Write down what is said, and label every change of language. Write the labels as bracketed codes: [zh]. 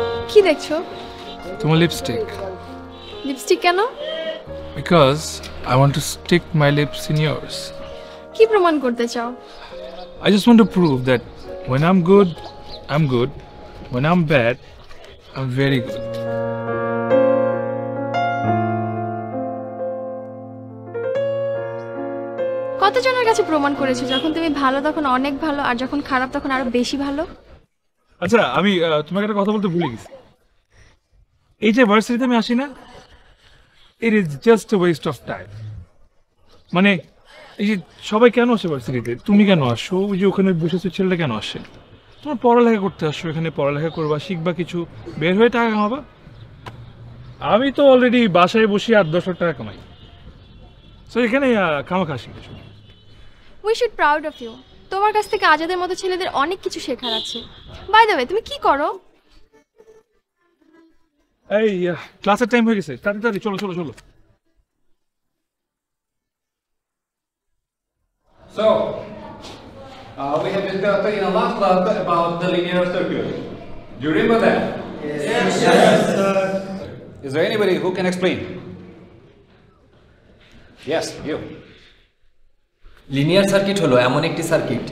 [bn] কি দেখছো? তোমার লিপস্টিক। লিপস্টিক কেন? [en] Because I want to stick my lips in years. [bn] কি প্রমাণ করতে চাও? [en] I just want to prove that when I'm good, I'm good. When I'm bad, I'm very good. [bn] কতজনের কাছে প্রমাণ করেছো যখন তুমি ভালো তখন অনেক ভালো, আর যখন খারাপ তখন আরো বেশি ভালো? আচ্ছা, আমি তোমাকে একটা কথা বলতে ভুলে গেছি। এই যে ভার্সিটিতে আমি আসি না, [en] It is just a waste of time. [bn] মানে এই যে সবাই কেন আসে ভার্সিটিতে? তুমি কেন আসো? ওই যে ওখানে বসেছো ছেলেটা কেন আসে? তোমার পড়ালেখা করতে আসো, এখানে পড়ালেখা করবা, শিখবা কিছু, বের হয়ে টাকা কামাবা। আমি তো অলরেডি বাসায় বসে 8-10 লাখ টাকা কামাই। সো এখানে খামাখা আসি কিছু। [en] We should proud of you. [bn] তোমার কাছ থেকে আজাদের মতো ছেলেদের অনেক কিছু শেখার আছে। বাই দ্য ওয়ে, তুমি কি করো? এই ক্লাসের টাইম হয়ে গেছে, তাড়াতাড়ি চলো চলো চলো। [en] So, we have discussed in our last class about the linear circuit. Do you remember that? Yes, sir. Is there anybody who can explain? Yes, you. [bn] Linear circuit হলো এমন একটি সার্কিট।